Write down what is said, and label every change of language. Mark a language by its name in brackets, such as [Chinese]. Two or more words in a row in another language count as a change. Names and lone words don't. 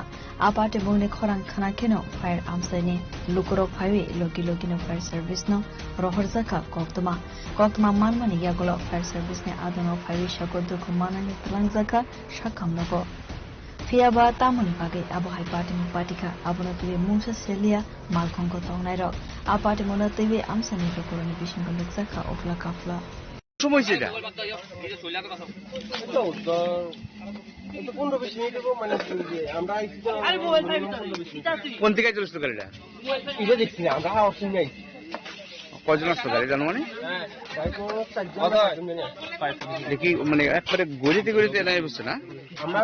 [Kok Borok] A Party Mungne Khorang Khana Keno Fire Amsani Lukuro Phavi Logi Logino [English] Fire Service [Kok Borok] no Rohorzaka Koktuma Manmani Yagolo [English] Fire Service [Kok Borok] ne Adano Phavi Shagotuko Manani Tlangjaka Shakamnogo Fiaba Tamani Page Abo Hai Party Mu Patika Abono Tibe Mungsa Celia Malkong Ko Tongnai Rok A Party Mono Tibe Amsani Lokoroni Bishingo Luksaka Okla Kafla [Bangla] সময় সেটা কোন থেকে চলছিল গাড়িটা এটা দেখছি না আমরা কজন আসতো গাড়ি জানো মানে দেখি মানে একবারে গড়িতে গড়িতে এলাই বসছে না আমরা